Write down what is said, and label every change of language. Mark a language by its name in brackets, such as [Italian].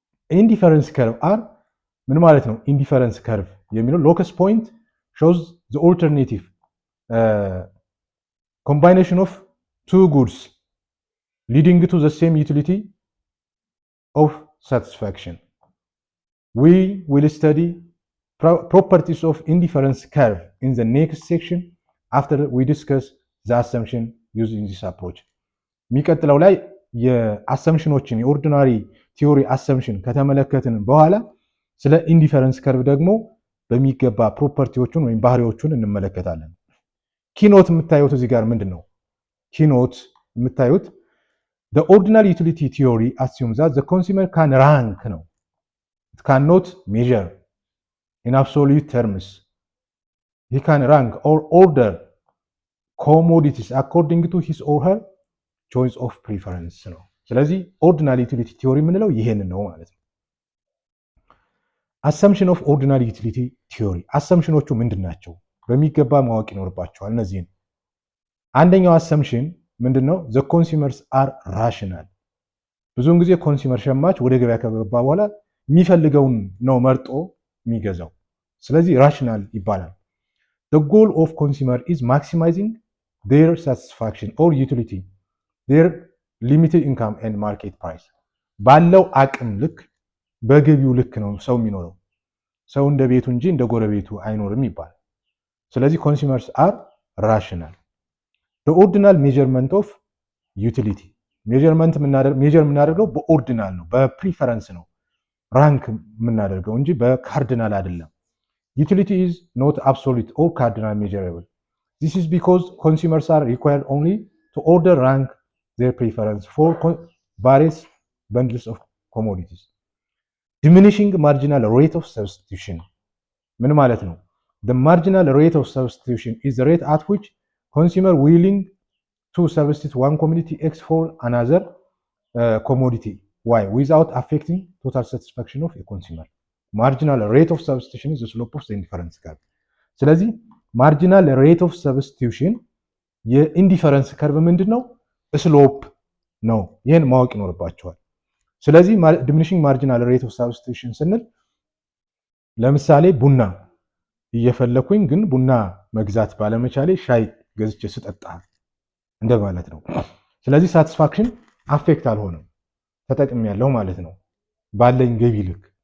[English] Indifference curve are [Amharic] ምን ማለት ነው? [English] Indifference curve [Amharic] የሚለው [English] locus point shows the alternative combination of two goods leading to the same utility of satisfaction. We will study properties of indifference curve in the next section after we discuss the assumption using this approach. [Amharic] የሚቀጥለው ላይ የአሰምሽኖችን የኦርዲናሪ ቲዮሪ አሰምሽን ከተመለከትን በኋላ ስለ ኢንዲፈረንስ ከርቭ ደግሞ በሚገባ ፕሮፐርቲዎቹን ወይም ባህሪዎቹን እንመለከታለን። ኪኖት የምታዩት እዚህ ጋር ምንድን ነው? ኪኖት የምታዩት [English] the ordinary utility theory assumes that the consumer can rank [Amharic] ነው [English] it cannot measure in absolute terms. He can rank or order commodities according to his or her choice of preference [Amharic] ነው። ስለዚህ [English] ordinary utility theory [Amharic] የምንለው ይሄንን ነው ማለት ነው። [English] assumption of ordinary utility theory assumptionዎቹ [Amharic] ምንድን ናቸው? በሚገባ ማወቅ ይኖርባቸዋል እነዚህን። አንደኛው assumption ምንድነው? [English] the consumers are rational. [Amharic] ብዙውን ጊዜ ኮንሱመር ሸማች ወደ ገበያ ከገባ በኋላ የሚፈልገውን ነው መርጦ የሚገዛው። ስለዚህ ራሽናል ይባላል። [English] the goal of consumer is maximizing their satisfaction or utility their limited income and market price. [Amharic] ባለው አቅም ልክ በገቢው ልክ ነው ሰው የሚኖረው። ሰው እንደ ቤቱ እንጂ እንደ ጎረቤቱ አይኖርም ይባላል። ስለዚህ [English] consumers are rational. the ordinal measurement of utility [Amharic] ሜጀር የምናደርገው በኦርዲናል ነው፣ በፕሪፈረንስ ነው ራንክ የምናደርገው እንጂ በካርዲናል አይደለም። [English] utility is not absolute or cardinal measurable. This is because consumers are required only to order rank their preference for various bundles of commodities. Diminishing marginal rate of substitution [Amharic] ምን ማለት ነው? [English] The marginal rate of substitution is the rate at which consumer willing to substitute one commodity X for another commodity Y without affecting total satisfaction of a consumer. Marginal rate of substitution is the slope of the indifference curve. [Amharic] ስለዚህ [English] marginal rate of substitution [Amharic] የኢንዲፈረንስ ከርቭ ምንድነው? ስሎፕ ነው። ይሄን ማወቅ ይኖርባቸዋል። ስለዚህ diminishing marginal rate of substitution ስንል ለምሳሌ ቡና እየፈለኩኝ ግን ቡና መግዛት ባለመቻሌ ሻይ ገዝቼ ስጠጣ እንደማለት ነው። ስለዚህ ሳቲስፋክሽን አፌክት አልሆነም፣ ተጠቅሜያለሁ ማለት ነው ባለኝ ገቢ ልክ።